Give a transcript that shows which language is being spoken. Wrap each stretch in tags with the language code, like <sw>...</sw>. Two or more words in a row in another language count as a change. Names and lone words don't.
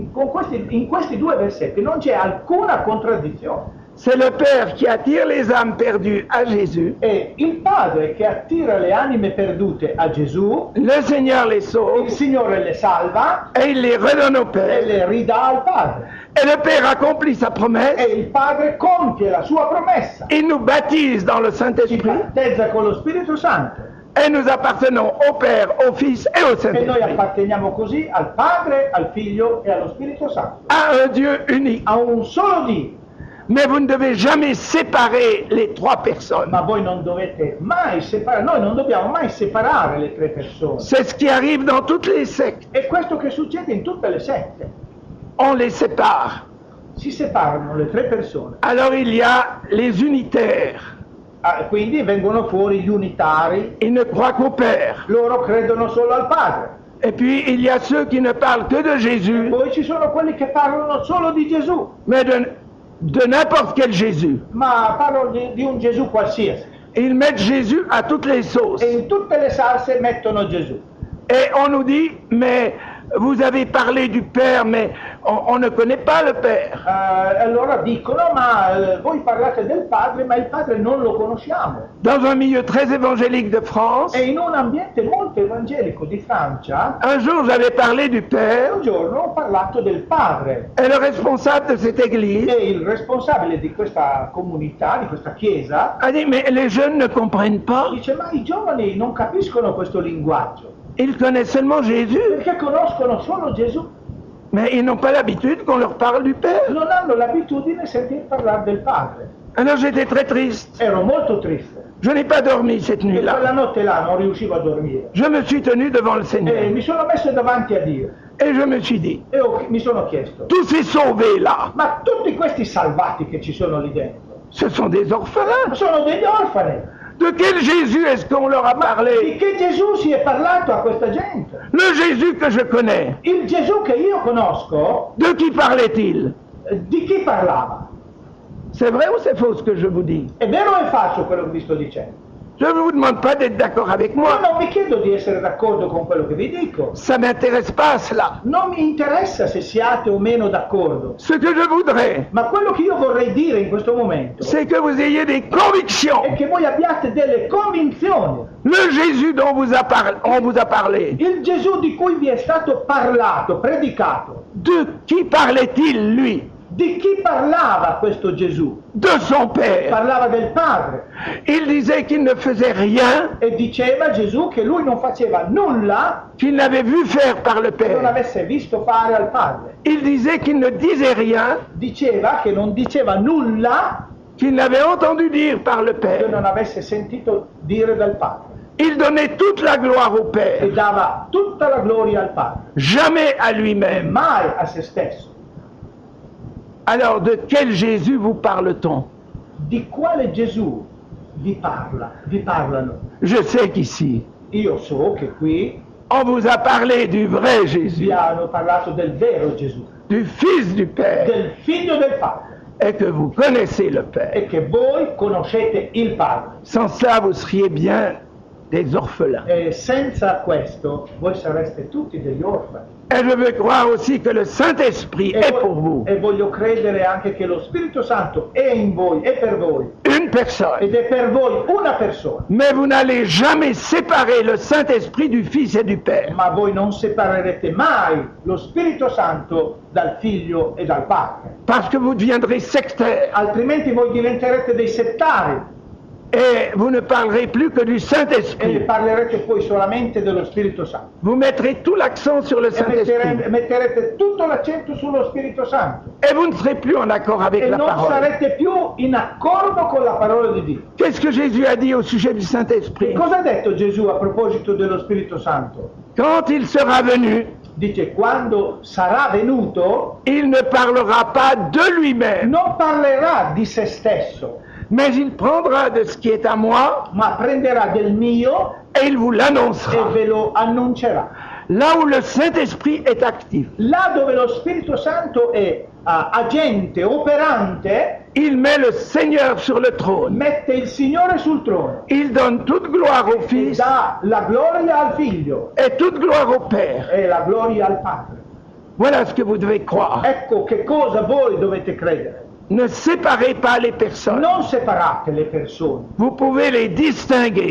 <it>In questi due versetti non c'è alcuna contraddizione.</it> <fr>C'est le Père qui attire les âmes perdues à Jésus.</fr> <it>È il Padre che attira le anime perdute a Gesù,</it> <fr>Le Seigneur les sauve</fr> <it>il Signore le salva</it> <fr>et il les redonne au</fr> <it>e</it> <fr>Père.</fr> <it>le ridà al Padre.</it> <fr>Et le Père accomplit sa promesse.</fr> <it>E il Padre compie la sua promessa.</it> <fr>Il nous baptise dans le</fr> <it>Ci</it> <fr>Saint-Esprit.</fr> <it>battezza con lo Spirito Santo.</it> <fr>Et nous appartenons au Père, au Fils et au</fr> <it>E noi</it> <fr>Saint-Esprit.</fr> <it>apparteniamo così al Padre, al Figlio e allo Spirito Santo.</it> <fr>À un Dieu unique.</fr> <it>A un solo Dio.</it> <fr>Mais vous ne devez jamais séparer les trois personnes.</fr> <it>Ma voi non dovete mai separare, noi non dobbiamo mai separare le tre persone.</it> <fr>C'est ce qui arrive dans toutes les sectes.</fr> <it>È questo che succede in tutte le sette.</it> <fr>On les sépare.</fr> <it>Si separano le tre persone.</it> <fr>Alors il y a les unitaires.</fr> <it>Ah, quindi vengono fuori gli unitari,</it> <fr>Ils ne croient qu'au Père.</fr> <it>loro credono solo al Padre.</it> <fr>Et puis il y a ceux qui ne parlent que de Jésus,</fr> <it>Poi ci sono quelli che parlano solo di Gesù,</it> <fr>mais de n'importe quel Jésus.</fr> <it>ma parlano di un Gesù qualsiasi.</it> <fr>Ils mettent Jésus à toutes les sauces.</fr> <it>E in tutte le salse mettono Gesù.</it> <fr>Et on nous dit, mais vous avez parlé du Père, mais on ne connaît pas le Père.</fr> <it>Allora dicono, ma voi parlate del Padre, ma il Padre non lo conosciamo.</it> <fr>Dans un milieu très évangélique de France,</fr> <it>E in un ambiente molto evangelico di Francia,</it> <fr>un jour j'avais parlé du Père,</fr> <it>un giorno ho parlato del Padre</it> <fr>et le responsable de cette église</fr> <it>e il responsabile di questa comunità, di questa chiesa,</it> <fr>a dit, mais les jeunes ne comprennent pas.</fr> <it>dice, ma i giovani non capiscono questo linguaggio,</it> <fr>Ils connaissent seulement Jésus,</fr> <it>perché conoscono solo Gesù,</it> <fr>mais ils n'ont pas l'habitude qu'on leur parle du Père.</fr> <it>non hanno l'abitudine di sentir parlare del Padre.</it> <fr>Alors j'étais très triste.</fr> <it>Ero molto triste,</it> <fr>Je n'ai pas dormi cette</fr> <it>e quella</it> <fr>nuit-là.</fr> <it>notte là non riuscivo a dormire.</it> <fr>Je me suis tenu devant le</fr> <it>E</it> <fr>Seigneur</fr> <it>mi sono messo davanti a Dio</it> <fr>et je me suis dit,</fr> <it>e mi sono chiesto,</it> <fr>tous ces sauvés-là,</fr> <it>ma tutti questi salvati che ci sono lì dentro,</it> <fr>ce sont des orphelins.</fr> <it>sono degli orfani.</it> <fr>De quel Jésus est-ce qu'on leur a</fr> <it>Di</it> <fr>parlé?</fr> <it>che Gesù si è parlato a questa gente?</it> <fr>Le Jésus que je connais,</fr> <it>Il Gesù che io conosco,</it> <fr>de qui parlait-il?</fr> <it>di chi parlava?</it> <fr>C'est vrai ou c'est faux ce que je vous dis?</fr> <it>È vero o è falso quello che vi sto dicendo?</it> <fr>Je ne vous demande pas d'être d'accord avec</fr> <it>Io</it> <fr>moi.</fr> <it>non vi chiedo di essere d'accordo con quello che vi dico.</it> <fr>Ça ne m'intéresse pas cela.</fr> <it>Non mi interessa se siate o meno d'accordo.</it> <fr>Ce que je voudrais,</fr> <it>Ma quello che io vorrei dire in questo momento</it> <fr>c'est que vous ayez des convictions.</fr> <it>è che voi abbiate delle convinzioni.</it> <fr>Le Jésus dont on vous a parlé,</fr> <it>Il Gesù di cui vi è stato parlato, predicato,</it> <fr>de qui parlait-il, lui?</fr> <it>di chi parlava questo Gesù?</it> <fr>De son Père.</fr> <it>Parlava del Padre</it> <fr>Il disait qu'il ne faisait rien</fr> <it>e diceva Gesù che lui non faceva nulla</it> <fr>qu'il n'avait vu faire par le</fr> <it>che non</it> <fr>Père.</fr> <it>avesse visto fare al Padre.</it> <fr>Il disait qu'il ne disait rien</fr> <it>Diceva che non diceva nulla</it> <fr>qu'il n'avait entendu dire par le</fr> <it>che</it> <fr>Père.</fr> <it>non avesse sentito dire dal Padre.</it> <fr>Il donnait toute la gloire au</fr> <it>E</it> <fr>Père,</fr> <it>dava tutta la gloria al Padre,</it> <fr>jamais à</fr> <it>e</it> <fr>lui-même.</fr> <it>mai a se stesso.</it> <fr>Alors de quel Jésus vous parle-t-on?</fr> <it>Di quale Gesù vi parlano?</it> <fr>Je sais qu'ici,</fr> <it>Io so che qui</it> <fr>on vous a parlé du vrai Jésus,</fr> <it>vi hanno parlato del vero Gesù,</it> <fr>du Fils du Père,</fr> <it>del Figlio del Padre,</it> <fr>et que vous connaissez le Père.</fr> <it>e che voi conoscete il Padre.</it> <fr>Sans cela, vous seriez bien des orphelins.</fr> <it>E senza questo voi sareste tutti degli orfani.</it> <fr>Et je veux croire aussi que le Saint-Esprit est pour vous</fr> <it>E voglio credere anche che lo Spirito Santo è in voi, è per voi,</it> <fr>une personne.</fr> <it>ed è per voi una persona.</it> <fr>Mais vous n'allez jamais séparer le Saint-Esprit du Fils et du Père.</fr> <it>Ma voi non separerete mai lo Spirito Santo dal Figlio e dal Padre.</it> <fr>Parce que vous deviendrez sectaires</fr> <it>Altrimenti voi diventerete dei settari</it> <fr>et vous ne parlerez plus que du</fr> <it>e</it> <fr>Saint-Esprit.</fr> <it>parlerete poi solamente dello Spirito Santo.</it> <fr>Vous mettrez tout l'accent sur le</fr> <it>E</it> <fr>Saint-Esprit.</fr> <it>metterete tutto l'accento sullo Spirito Santo.</it> <fr>Et vous ne serez plus en accord avec</fr> <it>E</it> <fr>la</fr> <it>non</it> <fr>parole.</fr> <it>sarete più in accordo con la parola di Dio.</it> <fr>Qu'est-ce que Jésus a dit au sujet du</fr> <it>Che</it> <fr>Saint-Esprit?</fr> <it>cosa ha detto Gesù a proposito dello Spirito Santo?</it> <fr>Quand il sera venu,</fr> <it>Dice, quando sarà venuto,</it> <fr>il ne parlera pas de lui-même,</fr> <it>non parlerà di se stesso,</it> <fr>mais il prendra de ce qui est à moi</fr> <it>ma prenderà del mio</it> <fr>et il vous</fr> <it>e</it> <fr>l'annoncera.</fr> <it>ve lo annuncerà.</it> <fr>Là où le Saint-Esprit est actif,</fr> <it>Là dove lo Spirito Santo è agente, operante,</it> <fr>il met le Seigneur sur le trône.</fr> <it>mette il Signore sul trono,</it> <fr>Il donne toute gloire au Fils</fr> <it>dà la gloria al Figlio</it> <fr>et toute gloire au Père.</fr> <it>e la gloria al Padre.</it> <fr>Voilà ce que vous devez croire.</fr> <it>Ecco che cosa voi dovete credere.</it> <fr>Ne séparez pas les personnes.</fr> <it>Non separate le persone,</it> <fr>Vous pouvez les distinguer,</fr>